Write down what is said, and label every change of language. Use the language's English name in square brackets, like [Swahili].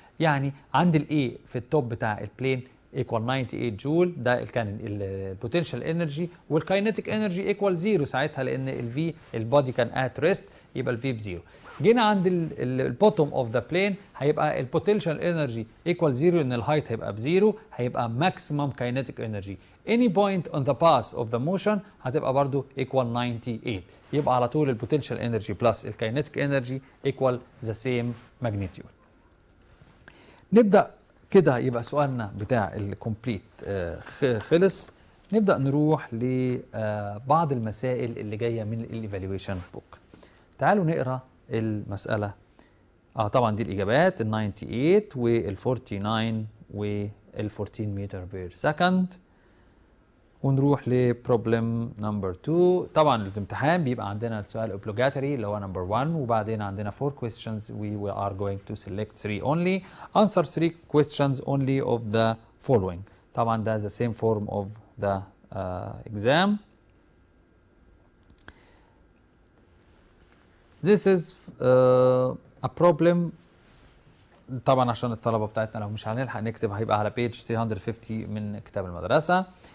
[Arabic] يعني عند الاي في التوب بتاع البلين equal 98 جول، ده كان البوتنشال انرجي، والكاينيتيك انرجي equal 0 ساعتها لان الفي البودي كان ات ريست، يبقى الفي بزيرو. جينا عند البوتوم اوف ذا بلين هيبقى البوتنشال انرجي equal 0 ان الهايت هيبقى بزيرو، هيبقى ماكسيمم كاينيتيك انرجي. [English] any point on the path of the motion [Arabic] هتبقى برضو [English] equal 98. [Arabic] يبقى على طول البوتنشال انرجي بلس الكاينيتيك انرجي equal the same magnitude. نبدأ كده يبقى سؤالنا بتاع الكومبليت خلص. نبدأ نروح لبعض المسائل اللي جاية من الايفالويشن بوك. تعالوا نقرأ المسألة. طبعا دي الإجابات، ال 98 وال 49 وال 14 متر بير سكند. ونروح لبروبلم نمبر 2. طبعا في الامتحان بيبقى عندنا السؤال اوبليجاتوري اللي هو نمبر 1، وبعدين عندنا 4 questions. [English] We are going to select 3 only. Answer 3 questions only of the following. [Arabic] طبعا ده [English] the same form of the exam. This is a problem. [Arabic] طبعا عشان الطلبة بتاعتنا لو مش هنلحق نكتب هيبقى على page 350 من كتاب المدرسة.